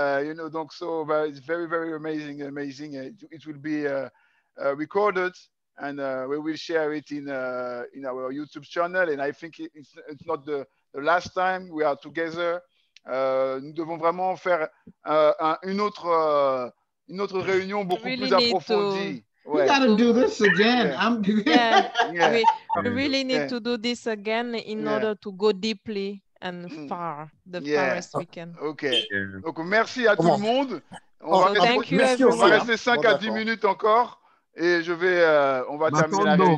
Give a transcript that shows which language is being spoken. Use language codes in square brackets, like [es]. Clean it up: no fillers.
[en] You know, donc, so it's very, very amazing. It will be recorded, and we will share it in our YouTube channel. And I think it's not the last time we are together. [fr] Nous devons vraiment faire une autre réunion beaucoup plus approfondie. [en] We gotta do this again. We really need to do this again in order to go deeply and far, the farthest we can. Ok. [fr] Donc merci à tout le monde. On va rester 5 à 10 minutes encore et on va terminer la réunion.